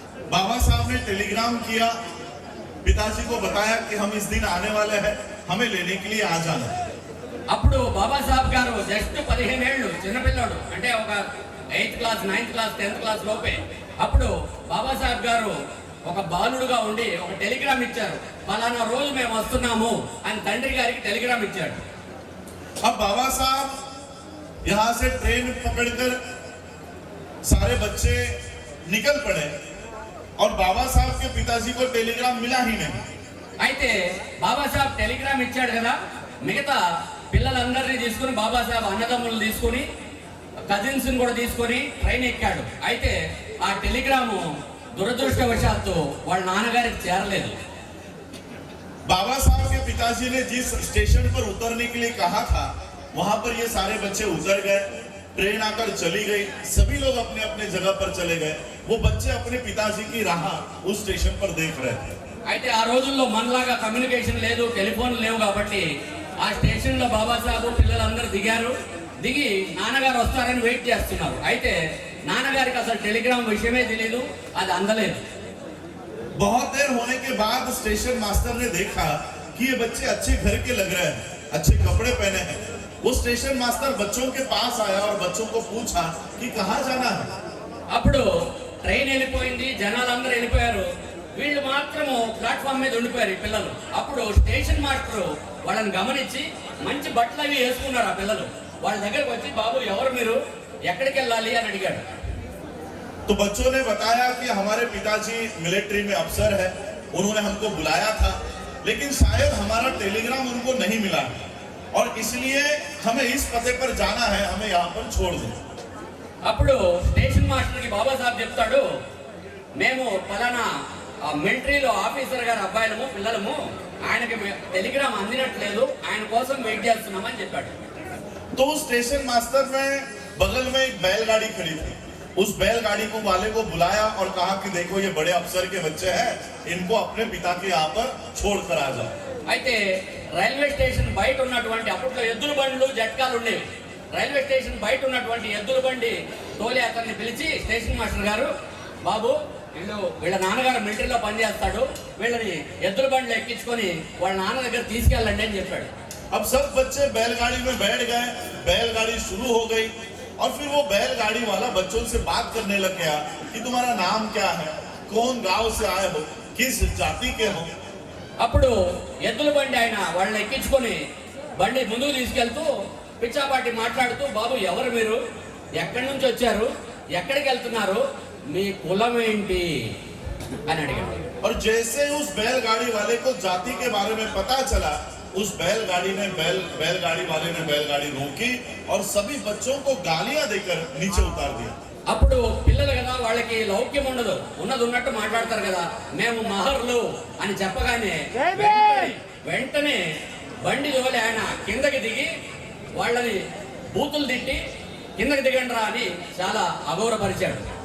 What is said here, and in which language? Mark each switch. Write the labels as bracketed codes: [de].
[hi] बाबा साहब ने टेलीग्राम किया, पिताजी को बताया कि हम इस दिन आने वाले हैं, हमें लेने के लिए आ जाना. [te] అప్పుడు బాబాసాహెబ్ గారు జస్ట్ 15 ఏళ్ళు చిన్నపిల్లాడు, అంటే ఒక 8th class 9th class 10th class లోపే. అప్పుడు బాబాసాహెబ్ గారు ఒక బాలుడుగా ఉండి ఒక టెలిగ్రామ్ ఇచ్చారు, ఫలానా రోజు మేము వస్తున్నాము అని తండ్రి గారికి టెలిగ్రామ్ ఇచ్చాడు. [hi] अब बाबा साहब यहाँ से ट्रेन पकड़कर सारे बच्चे निकल पड़े और बाबा साहब के पिताजी को टेलीग्राम मिला ही नहीं. [te] అయితే బాబాసాహెబ్ టెలిగ్రామ్ ఇచ్చాడు కదా, మిగతా పిల్లలందరినీ తీసుకుని బాబాసాహెబ్ అన్నదమ్ములు తీసుకుని కజిన్స్ కూడా తీసుకొని ట్రైన్ ఎక్కాడు. అయితే ఆ టెలిగ్రాము దురదృష్టవశాత్తు వాళ్ళ నాన్నగారికి చేరలేదు. [hi] बाबा साहब के पिताजी ने जिस स्टेशन पर उतरने के लिए कहा था, वहां पर ये सारे बच्चे उतर गए. ट्रेन आकर चली गई, सभी लोग अपने अपने जगह पर चले गए. वो बच्चे अपने पिताजी की राह उस स्टेशन पर देख रहे थे. [te] అయితే ఆ రోజుల్లో మనలాగా కమ్యూనికేషన్ లేదు, టెలిఫోన్ లేవు కాబట్టి ఆ స్టేషన్ లో బాబాసాహెబ్ పిల్లలందరూ దిగారు. దిగి నాన్నగారు వస్తారని వెయిట్ చేస్తున్నారు. అయితే నాన్నగారికి అసలు టెలిగ్రామ్ విషయమే తెలియదు, అది అందలేదు. [hi] बहुत देर होने के बाद स्टेशन मास्टर ने देखा कि ये बच्चे अच्छे घर के लग रहे हैं, अच्छे कपड़े पहने हैं. वो स्टेशन मास्टर बच्चों के पास आया और बच्चों को पूछा कि कहाँ जाना है. [te] అప్పుడు ట్రైన్ వెళ్ళిపోయింది, జనాలందరూ వెళ్ళిపోయారు, వీళ్ళు మాత్రము ప్లాట్ఫామ్ మీద ఉండిపోయారు ఈ పిల్లలు. అప్పుడు స్టేషన్ మాస్టర్ వాళ్ళని గమనించి మంచి బట్టలు అవి వేసుకున్నారు ఆ పిల్లలు. వాళ్ళ దగ్గరకు వచ్చి, బాబు ఎవరు మీరు, ఎక్కడికి వెళ్ళాలి అని అడిగాడు. [hi] तो बच्चों ने बताया कि हमारे पिताजी मिलिट्री में अफसर है, उन्होंने हमको बुलाया था, लेकिन शायद हमारा टेलीग्राम उनको नहीं मिला और इसलिए हमें इस पते पर जाना है, हमें यहाँ पर छोड़ दो. [te] అప్పుడు స్టేషన్ మాస్టర్కి బాబాసాహెబ్ చెప్తాడు, మేము పలానా మిలిటరీలో ఆఫీసర్ గారి అబ్బాయిలము పిల్లలము, ఆయనకి టెలిగ్రామ్ అందినట్లేదు, ఆయన కోసం వెయిట్ చేస్తున్నామని చెప్పాడు. [hi] तो स्टेशन मास्टर में बगल में एक बैलगाड़ी खड़ी थी. उस बैलगाड़ी को वाले को बुलाया और कहा कि देखो ये बड़े अफसर के बच्चे हैं, इनको अपने पिता के यहाँ पर छोड़ कर आ जाओ. [te] అయితే రైల్వే స్టేషన్ బయట ఉన్నటువంటి, అప్పట్లో ఎద్దుల బండ్లు జట్కాలు ఉండేవి, రైల్వే స్టేషన్ బయట ఉన్నటువంటి ఎద్దుల బండి తోలి అతన్ని పిలిచి, స్టేషన్ మాస్టర్ గారు, బాబు వీళ్ళ నాన్నగారు మిలిటరీలో పనిచేస్తాడు, వీళ్ళని ఎద్దుల బండ్లు ఎక్కించుకొని వాళ్ళ నాన్న దగ్గర తీసుకెళ్ళండి అని చెప్పాడు. [hi] अब सब बच्चे बैलगाड़ी में बैठ गए, बैलगाड़ी शुरू हो गई और फिर वो बैलगाड़ी वाला बच्चों से बात करने लग गया कि तुम्हारा नाम क्या है, कौन गांव से आए हो, किस जाति के हो. [te] అప్పుడు ఎద్దుల బండి ఆయన వాళ్ళని ఎక్కించుకొని బండి ముందుకు తీసుకెళ్తూ పిచ్చాపాటి మాట్లాడుతూ, బాబు ఎవరు మీరు, ఎక్కడి నుంచి వచ్చారు, ఎక్కడికి వెళ్తున్నారు, మీ కులం ఏంటి అని అడిగాడు. [hi] और जैसे उस बैलगाड़ी वाले को जाति के बारे में पता चला, उस बैलगाड़ी वाले ने बैलगाड़ी रोकी और सभी बच्चों को गालियां देकर नीचे उतार दिया. [te] అప్పుడు పిల్లలు కదా, వాళ్ళకి లౌక్యం ఉండదు, ఉన్నది ఉన్నట్టు మాట్లాడతారు కదా, మేము మహర్లు అని చెప్పగానే వెంటనే బండి జోలి ఆయన కిందకి దిగి వాళ్ళని బూతులు తిట్టి కిందకి దిగండి రా అని చాలా అగౌరవపరిచాడు.